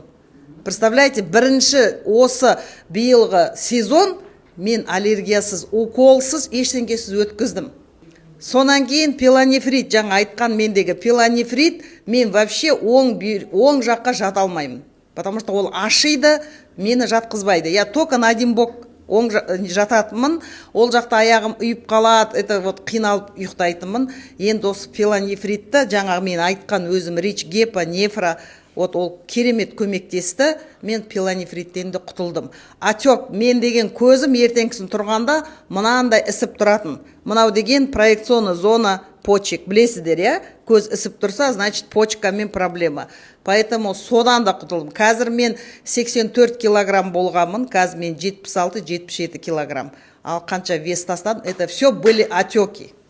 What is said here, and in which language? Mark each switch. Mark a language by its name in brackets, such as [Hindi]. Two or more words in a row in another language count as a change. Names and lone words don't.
[Kazakh] Представляете, бірінші осы биылғы сезон мен аллергиясыз, уколсыз, ештеңкесіз өткіздім. Сонан кейін пилонефрит, жаңа айтқан мендегі пилонефрит, мен вообще оң жаққа жата алмаймын. [Russian] Потому что [Kazakh] ол ашиды, мені жатқызбайды. [Russian] Я только на один бок [Kazakh] оң жататымын, ол жақта аяғым үйіп қалады, [Russian] это вот [Kazakh] қиналып ұйықтайтынмын. Енді осы пилонефритті, жаңағы мен айтқан өзім рич, гепа, нефра, вот ол керемет көмектесті, мен пилонефриттен де құтылдым. Отек, мен деген көзім ертеңгісін тұрғанда мынандай ісіп тұратын. Мынау деген [Russian] проекционный зона почек, [Kazakh] білесіздер, я? Көз ісіп тұрса, значит, почкамен проблема. Поэтому содан да құтылдым. Қазір мен 84 килограмм болғамын, қазір мен 76-77 килограмм. Ал қанша вес тастадым, [Russian] это все были отеки.